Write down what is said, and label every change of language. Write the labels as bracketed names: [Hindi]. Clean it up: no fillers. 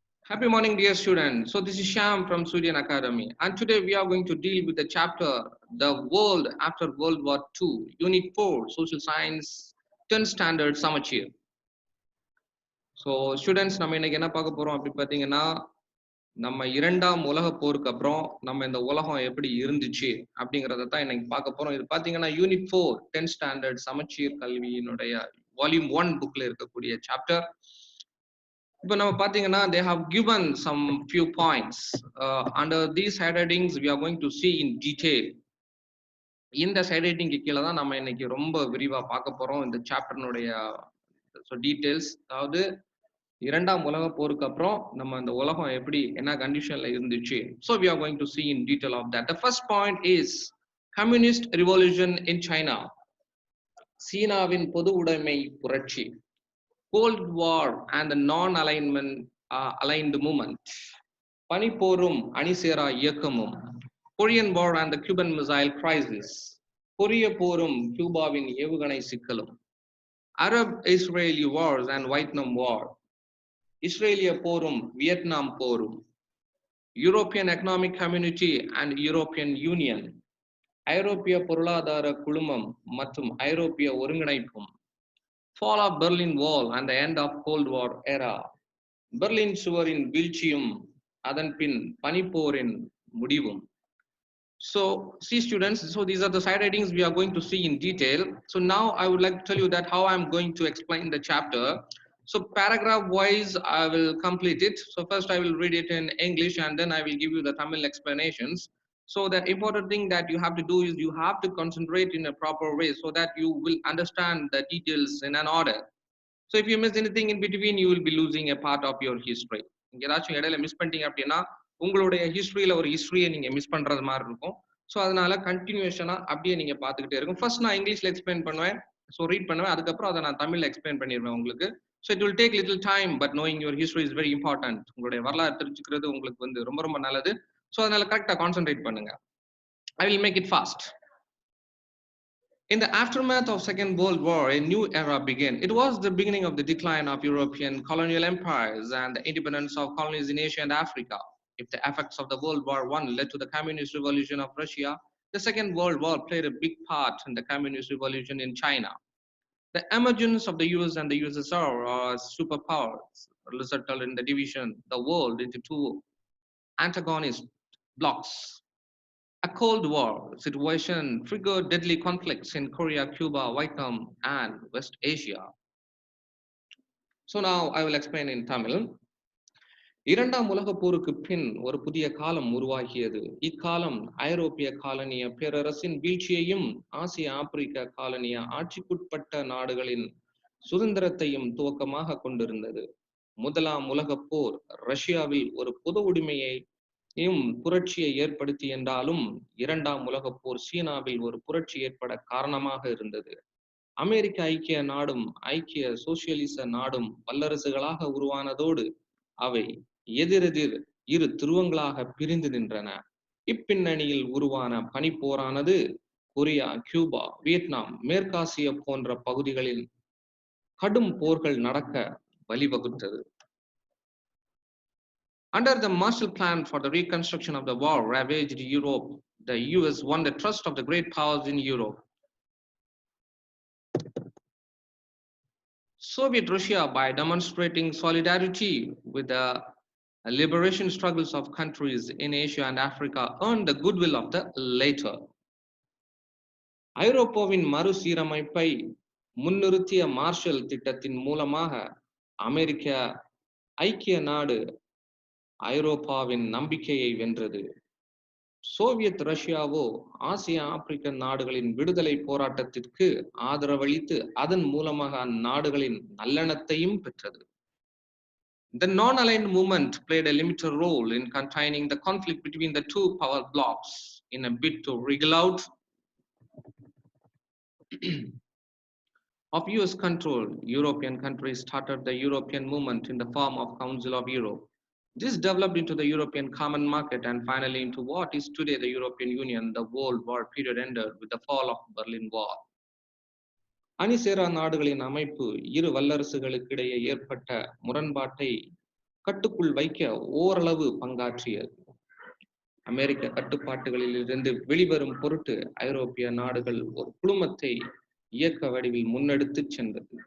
[English] Happy morning, dear students. So, this is Sham from Sweden Academy, and today we are going to deal with the chapter The World After World War II, Unit 4, Social Science, 10 Standard Samacheer. [Tamil] So students நம்ம இன்னைக்கு என்ன பார்க்க போறோம் அப்படி பார்த்தீங்கன்னா நம்ம இரண்டாம் உலக போருக்கு அப்புறம் நம்ம இந்த உலகம் எப்படி இருந்துச்சு அப்படிங்கிறத தான் இன்னைக்கு பார்க்க போறோம். இது பார்த்தீங்கன்னா யூனிட் 4 10th ஸ்டாண்டர்ட் சமச்சீர் கல்வியினுடைய வால்யூம் 1 புக்ல இருக்கக்கூடிய சாப்டர். இப்போ நம்ம பார்த்தீங்கன்னா [English] they have given some few points. Under these headings we are going to see in detail. [Tamil] இந்த ஹெட்டிங்க்கு கீழே தான் நம்ம இன்னைக்கு ரொம்ப விரிவா பார்க்க போறோம் இந்த சாப்டர்னுடைய டீடைல்ஸ். அதாவது இரண்டாம் உலக போருக்கு அப்புறம் நம்ம இந்த உலகம் எப்படி என்ன கண்டிஷன்ல இருந்துச்சு. [English] So we are going to see in detail of that. The first point is communist revolution in China. [Tamil] சீனாவின் பொது உடைமை புரட்சி. [English] Cold War and the non-alignment aligned movement. [Tamil] பனிப்போரும் அணிசேரா இயக்கமும். [English] Korean War and the Cuban Missile Crisis. [Tamil] கொரிய போரும் கியூபாவின் ஏவுகணை சிக்கலும். [English] Arab-Israeli wars and Vietnam War. [Tamil] இஸ்ரேலிய போரும் வியட்நாம் போரும். [English] European Economic Community and European Union. [Tamil] ஐரோப்பிய பொருளாதார குழுமம் மற்றும் ஐரோப்பிய ஒருங்கிணைப்பும். [English] Fall of Berlin Wall and the end of Cold War era. [Tamil] Berlin சுவரின் வீழ்ச்சியும் அதன் பின் பனிப்போரின் முடிவும். [English] So see students, so these are the side headings we are going to see in detail. So now I would like to tell you that how I am going to explain the chapter. So paragraph wise I will complete it. So first I will read it in English and then I will give you the Tamil explanations. So the important thing that you have to do is you have to concentrate in a proper way so that you will understand the details in an order. So if you miss anything in between, you will be losing a part of your history. [Tamil] ஏதாச்சும் இடையில miss பண்ணிட்டீங்க அப்படின்னா உங்களுடைய ஹிஸ்டரியில ஒரு ஹிஸ்டரியை நீங்க miss பண்றது மாதிரி இருக்கும். ஸோ அதனால கண்டினியூஷனா அப்படியே நீங்க பார்த்துக்கிட்டே இருக்கும். ஃபர்ஸ்ட் நான் இங்கிலீஷ்ல எக்ஸ்பிளைன் பண்ணுவேன், ஸோ ரீட் பண்ணுவேன், அதுக்கப்புறம் அதை நான் தமிழ்ல எக்ஸ்பிளைன் பண்ணிடுவேன் உங்களுக்கு. [English] So it will take little time, but knowing your history is very important. [Tamil] உங்களுடைய வரலாறு தெரிஞ்சுக்கிறது உங்களுக்கு வந்து ரொம்ப ரொம்ப நல்லது. ஸோ அதனால கரெக்டா கான்சென்ட்ரேட் பண்ணுங்க. [English] I will make it fast. In the aftermath of Second World War, a new era began. It was the beginning of the decline of European colonial empires and the independence of colonies in Asia and Africa. If the effects of the World War I led to the Communist Revolution of Russia, the Second World War played a big part in the Communist Revolution in China. The emergence of the US and the USSR as superpowers resulted in the division of the world into two antagonist blocs. A Cold War situation triggered deadly conflicts in Korea, Cuba, Vietnam, and West Asia. So now I will explain in Tamil. [Tamil] இரண்டாம் உலக போருக்கு பின் ஒரு புதிய காலம் உருவாகியது. இக்காலம் ஐரோப்பிய காலனிய பேரரசின் வீழ்ச்சியையும் ஆசிய ஆப்பிரிக்க காலனிய ஆட்சிக்குட்பட்ட நாடுகளின் சுதந்திரத்தையும் துவக்கமாக கொண்டிருந்தது. முதலாம் உலக போர் ரஷ்யாவில் ஒரு பொது உரிமையை புரட்சியை ஏற்படுத்தி என்றாலும் இரண்டாம் உலக போர் சீனாவில் ஒரு புரட்சி ஏற்பட காரணமாக இருந்தது. அமெரிக்க ஐக்கிய நாடும் ஐக்கிய சோசியலிச நாடும் வல்லரசுகளாக உருவானதோடு அவை எதிரெதிர் இரு துருவங்களாக பிரிந்து நின்றன. இப்பின்னணியில் உருவான பனிப்போரானது கொரியா, கியூபா, வியட்நாம், மேற்காசிய போன்ற பகுதிகளில் கடும் போர்கள் நடக்க வழிவகுத்தது. [English] Under the Marshall Plan for the reconstruction of the war ravaged Europe, the US won the trust of the great powers in Europe. Soviet Russia, by demonstrating solidarity with the liberation struggles of countries in Asia and Africa, earned the goodwill of the latter. [Tamil] ஐரோப்பாவின் மறுசீரமைப்பை முன்னிறுத்திய marshal திட்டத்தின் மூலமாக அமெரிக்க ஐக்கிய நாடு ஐரோப்பாவின் நம்பிக்கையை வென்றது. Soviet ரஷ்யாவோ ஆசிய ஆப்பிரிக்க நாடுகளின் விடுதலை போராட்டத்திற்கு ஆதரவளித்து அதன் மூலமாக அந்நாடுகளின் நல்லெண்ணத்தையும் பெற்றது. [English] The non-aligned movement played a limited role in containing the conflict between the two power blocs. In a bid to wriggle out of US control, European countries started the European movement in the form of Council of Europe. This developed into the European Common Market and finally into what is today the European Union. The World War period ended with the fall of Berlin Wall. [Tamil] அணிசேரா நாடுகளின் அமைப்பு இரு வல்லரசுகளுக்கிடையே ஏற்பட்ட முரண்பாட்டை கட்டுக்குள் வைக்க ஓரளவு பங்காற்றியது. அமெரிக்க கட்டுப்பாட்டுகளில் இருந்து வெளிவரும் பொருட்டு ஐரோப்பிய நாடுகள் ஒரு குழுமத்தை இயக்க வடிவில் முன்னெடுத்துச் சென்றது.